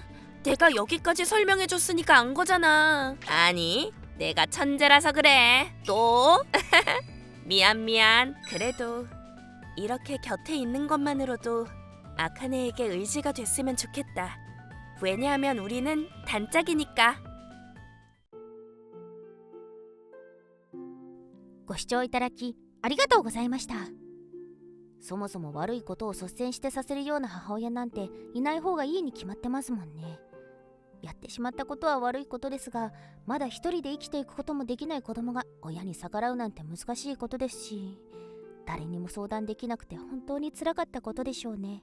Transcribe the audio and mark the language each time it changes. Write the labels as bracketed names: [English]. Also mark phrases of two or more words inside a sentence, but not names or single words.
[Korean] 내가 여기까지 설명해줬으니까 안 거잖아. 아니, 내가 천재라서 그래. 또? 미안. 그래도 이렇게 곁에 있는 것만으로도 아카네에게 의지가 됐으면 좋겠다. 왜냐하면 우리는 단짝이니까. ご視聴いただきありがとうございました。 [Japanese] そもそも悪いことを率先してさせるような母親なんていない方がいいに決まってますもんね。やってしまったことは悪いことですが、まだ一人で生きていくこともできない子供が親に逆らうなんて難しいことですし、誰にも相談できなくて本当につらかったことでしょうね。